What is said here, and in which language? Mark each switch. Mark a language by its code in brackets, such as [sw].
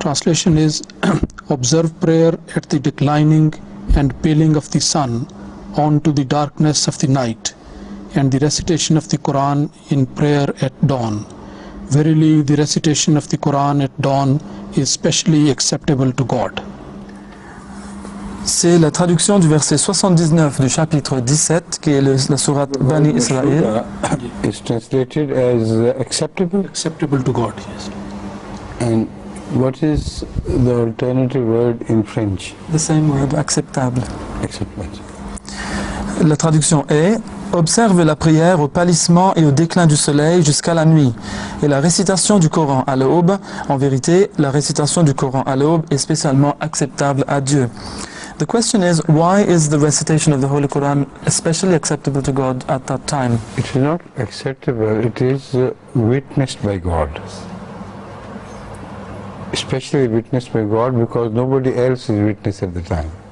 [en] Translation is observe prayer at the declining and paling of the sun on to the darkness of the night, and the recitation of the Quran in prayer at dawn. Verily, the recitation of the Quran at dawn is specially acceptable to God. [fr] C'est la traduction du verset 79 du chapitre 17 qui est la sourate Bani Israël. [en] It's translated as acceptable. Acceptable to God, yes. And what is the alternative word in French? The same word, acceptable. Acceptable. [fr] La traduction est observe la prière au pâlissement et au déclin du soleil jusqu'à la nuit, et la récitation du Coran à l'aube. En vérité, la récitation du Coran à l'aube est spécialement acceptable à Dieu. [en] The question is, why is the recitation of the Holy Quran especially acceptable to God at that time? It is not acceptable, it is witnessed by God. Especially witnessed by God because nobody else is witness at the time.